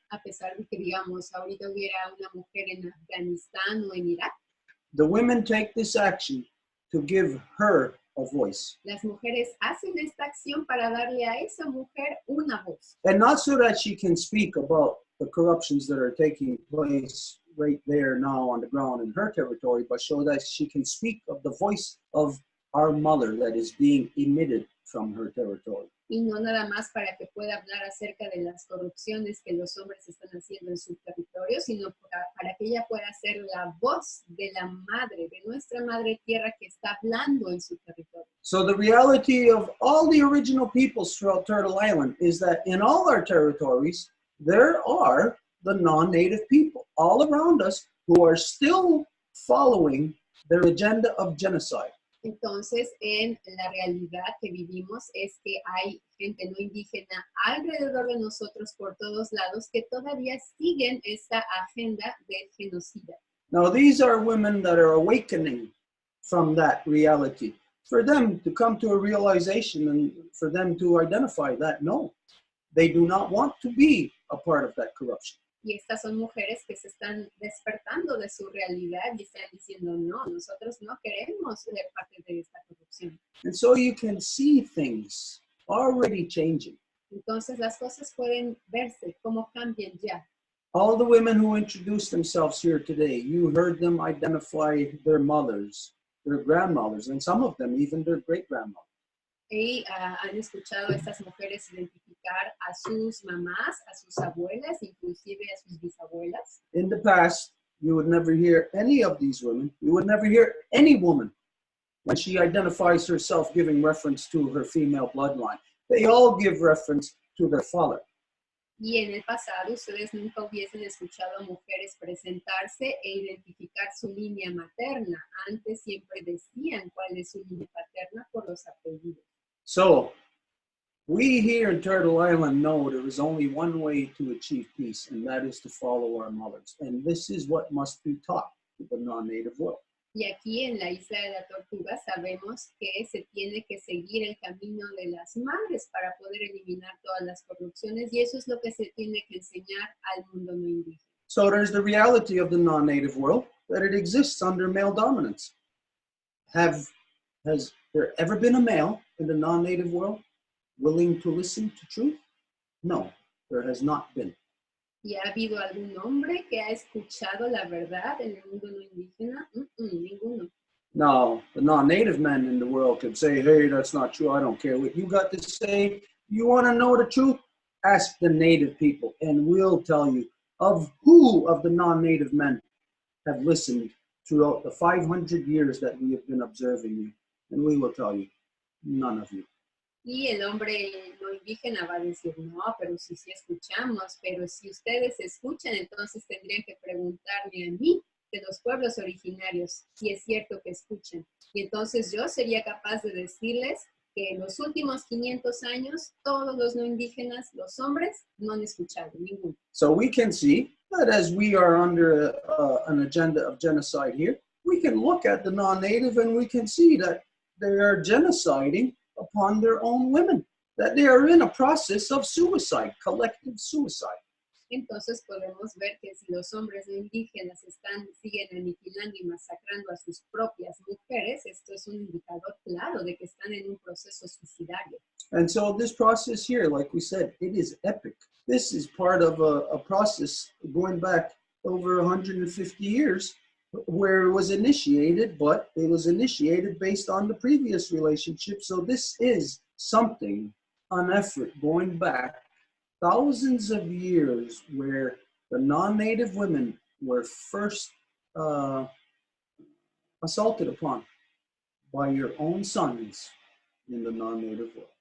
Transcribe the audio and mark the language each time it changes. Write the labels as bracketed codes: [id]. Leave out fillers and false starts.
[es] A pesar de que, digamos, ahorita hubiera una mujer en Afganistán o en Irak, [en] the women take this action to give her a voice. [es] Las mujeres hacen esta acción para darle a esa mujer una voz. [en] And not so that she can speak about the corruptions that are taking place right there now on the ground in her territory, but so that she can speak of the voice of our mother that is being emitted from her territory. [es] y no nada más para que pueda hablar acerca de las corrupciones que los hombres están haciendo en su territorio, sino para que ella pueda ser la voz de la madre, de nuestra madre tierra que está hablando en su territorio. [en] So the reality of all the original peoples throughout Turtle Island is that in all our territories, there are the non-native people all around us who are still following their agenda of genocide. [es] Entonces, en la realidad que vivimos es que hay gente no indígena alrededor de nosotros por todos lados que todavía siguen esta agenda del genocida. [en] Now, these are women that are awakening from that reality. For them to come to a realization and for them to identify that, no, they do not want to be a part of that corruption. [es] Y estas son mujeres que se están despertando de su realidad y están diciendo, no, nosotros no queremos ser parte de esta corrupción. [en] And so you can see things already changing. [es] Entonces las cosas pueden verse como cambian ya. [en] All the women who introduced themselves here today, you heard them identify their mothers, their grandmothers, and some of them even their great-grandmothers. [es] Y han escuchado a estas mujeres identificar a sus mamás, a sus abuelas, inclusive a sus bisabuelas. [en] In the past, you would never hear any of these women. You would never hear any woman when she identifies herself giving reference to her female bloodline. They all give reference to their father. [es] Y en el pasado ustedes nunca hubiesen escuchado a mujeres presentarse e identificar su línea materna. Antes siempre decían cuál es su línea paterna por los apellidos. [en] So, we here in Turtle Island know there is only one way to achieve peace, and that is to follow our mothers. And this is what must be taught to the non-native world. [es] Y aquí en la isla de la Tortuga sabemos que se tiene que seguir el camino de las madres para poder eliminar todas las corrupciones, y eso es lo que se tiene que enseñar al mundo no indígena. [en] So there's the reality of the non-native world, that it exists under male dominance. Has there ever been a male in the non-native world willing to listen to truth? No, there has not been. [es] ¿Y ha habido algún hombre que ha escuchado la verdad en el mundo no indígena? Ninguno. [en] No, the non-native men in the world could say, hey, that's not true. I don't care what you got to say. You want to know the truth? Ask the native people, and we'll tell you of who of the non-native men have listened throughout the 500 years that we have been observing you. And we will tell you, none of you. [es] Y el hombre no indígena va a decir, no, pero sí escuchamos, pero si ustedes escuchan, entonces tendrían que preguntarme a mí, de los pueblos originarios, si es cierto que escuchan. Y entonces yo sería capaz de decirles que en los últimos 500 años, todos los no indígenas, los hombres, no han escuchado, ninguno. [en] So we can see that as we are under an agenda of genocide here, we can look at the non-native and we can see that they are genociding upon their own women, that they are in a process of suicide, collective suicide. [es] Entonces podemos ver que si los hombres no indígenas siguen aniquilando y masacrando a sus propias mujeres, esto es un indicador claro de que están en un proceso suicidario. [en] And so this process here, like we said, it is epic. This is part of a process going back over 150 years where it was initiated, but it was initiated based on the previous relationship. So this is something, an effort going back thousands of years where the non-native women were first assaulted upon by your own sons in the non-native world.